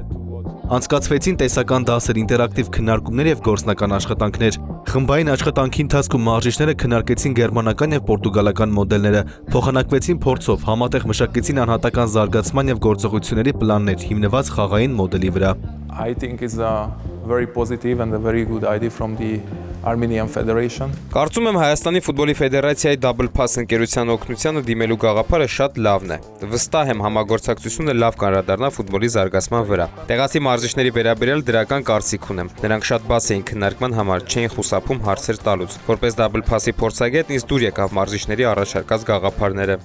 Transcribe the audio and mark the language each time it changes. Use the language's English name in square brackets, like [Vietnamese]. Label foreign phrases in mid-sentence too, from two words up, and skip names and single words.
[Armenian] Անցկացվեցին տեսական դասեր, ինտերակտիվ քննարկումներ և գործնական աշխատանքներ։ Խմբային աշխատանքի ընթացքում մարզիչները քննարկեցին գերմանական և պորտուգալական մոդելները, փոխանակվեցին փորձով, համատեղ մշակեցին անհատական զարգացման և գործողությունների պլաններ, հիմնված խաղային մոդելի վրա։ [English] I think it's a very positive and a very good idea from the Armenian Federation. [Armenian] Կարծում եմ Հայաստանի ֆուտբոլի ֆեդերացիայի Double Pass ընկերության օգնությանը դիմելու գաղափարը շատ լավն է։ Վստահ եմ համագործակցությունը լավ կանրադառնա ֆուտբոլի զարգացման վրա։ Տեղացի մարզիչների վերաբերյալ դրական կարծիք ունեմ։ Նրանք շատ բաց էին քննարկման համար, չէին խուսափում հարցեր տալուց։ Որպես Double Pass-ի փորձագետ ինձ դուր եկավ մարզիչների առաջարկած գաղափարները։